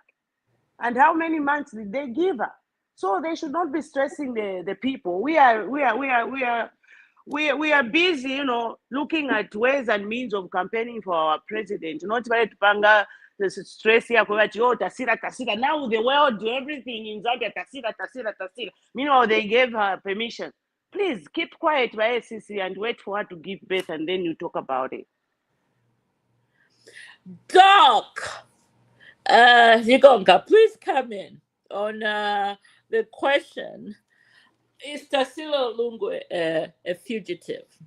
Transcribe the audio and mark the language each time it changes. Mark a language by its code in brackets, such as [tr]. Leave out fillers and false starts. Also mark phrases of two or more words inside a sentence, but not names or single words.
[en] And how many months did they give her? So they should not be stressing the people. We are busy, looking at ways and means of campaigning for our president. Not very panga the stress here. Oh, tasira, tasira. Now the world do everything in Zambia. Tasira, tasira, tasira. Meanwhile, they gave her permission. Please keep quiet, YSCC, and wait for her to give birth, and then you talk about it. Doc, Zigonga, please come in on the question: is Tarsila Lungu a fugitive?